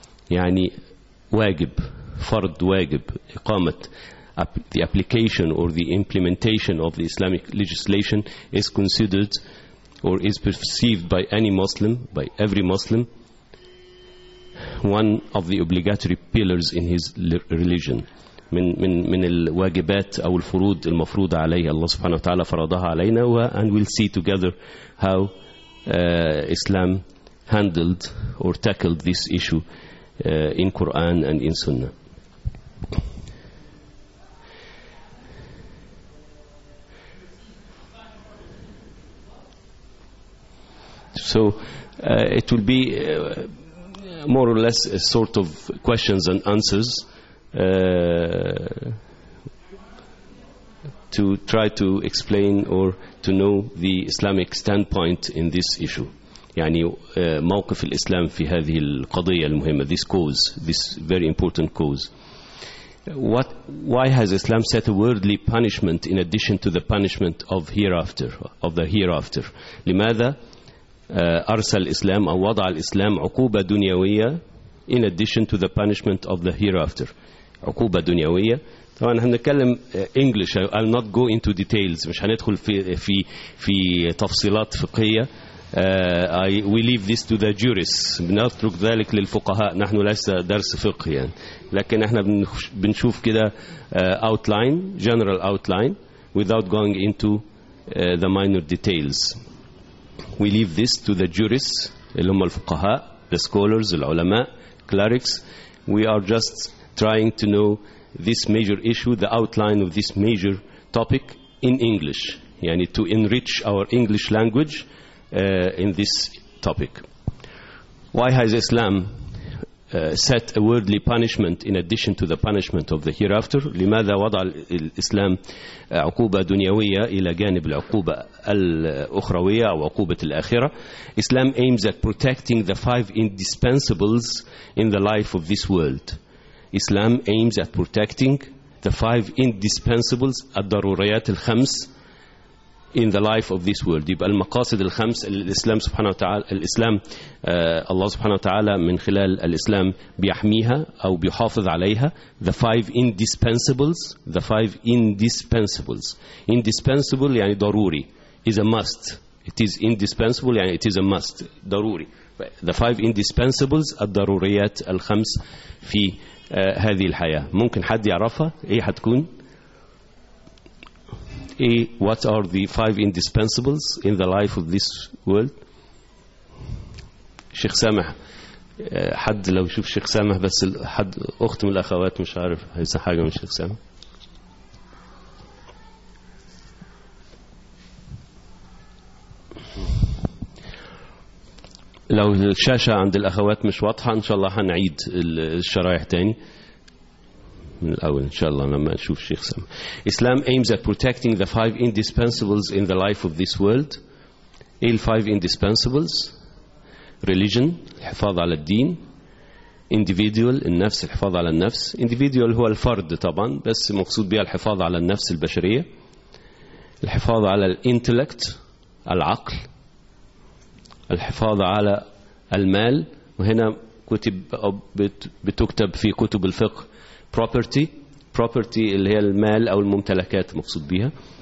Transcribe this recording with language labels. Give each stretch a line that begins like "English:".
Arabic: يعني واجب, فرض واجب, إقامة,
English: the application or the implementation of the Islamic legislation is considered or is perceived by any Muslim, by every Muslim, one of the obligatory pillars in his religion.
Arabic: من الواجبات أو الفروض المفروض عليه, الله سبحانه وتعالى فرضها علينا.
English: And we'll see together how Islam handled or tackled this issue in Quran and in Sunnah. So it will be more or less a sort of questions and answers to try to explain or to know the Islamic standpoint in this issue.
Arabic: يعني موقف الإسلام في هذه القضية المهمة,
English: this cause, this very important cause. Why has Islam set a worldly punishment in addition to the punishment of hereafter, of the hereafter?
Arabic: لماذا أرسل الإسلام أو وضع الإسلام عقوبة دنيوية
English: in addition to the punishment of the hereafter,
Arabic: عقوبة دنيوية؟ طبعا هنتكلم
English: English, I'll not go into details,
Arabic: مش هندخل في تفصيلات فقهية.
English: We leave this to the jurists.
Arabic: بنترك ذلك للفقهاء. نحن لسنا درس فقهي يعني. لكن احنا بنشوف كده
English: outline, general outline, without going into the minor details. We leave this to the jurists,
Arabic: اللي هم الفقهاء,
English: the scholars, العلماء, clerics. We are just trying to know this major issue, the outline of this major topic in English. يعني to enrich our English language in this topic. Why has Islam set a worldly punishment in addition to the punishment of the hereafter?
Arabic: لماذا وضع الإسلام عقوبة دنيوية إلى جانب العقوبة الأخروية أو عقوبة الآخرة؟
English: Islam aims at protecting the five indispensables in the life of this world. Islam aims at protecting the five indispensables,
Arabic: الضروريات الخمس,
English: in the life of this world.
Arabic: يبقى المقاصد الخمس الإسلام سبحانه وتعالى, الإسلام الله سبحانه وتعالى من خلال الإسلام بيحميها أو بيحافظ عليها.
English: The five indispensables, the five indispensables. Indispensable
Arabic: يعني ضروري,
English: is a must. It is indispensable, and it is a must.
Arabic: ضروري.
English: The five indispensables,
Arabic: الضروريات الخمس في هذه الحياة. ممكن حد يعرفها؟ إيه هتكون؟ إيه,
English: what are the five indispensables in the life of this world?
Arabic: شيخ سامح, حد لو يشوف شيخ سامح, بس حد أخت من الأخوات مش عارف هيسا حاجة من شيخ سامح. لو الشاشة عند الأخوات مش واضحة, إن شاء الله هنعيد الشرائح تاني من الأول إن شاء الله لما نشوف شيخ سامح.
English: Islam aims at protecting the five indispensables in the life of this world.
Arabic: إيه الفايف indispensables؟ Religion, الحفاظ على الدين. Individual, النفس, الحفاظ على النفس. Individual هو الفرد طبعا, بس مقصود بها الحفاظ على النفس البشرية. الحفاظ على الانتلكت, العقل. الحفاظ على المال, وهنا كتب بتكتب في كتب الفقه property, property اللي هي المال أو الممتلكات مقصود بها.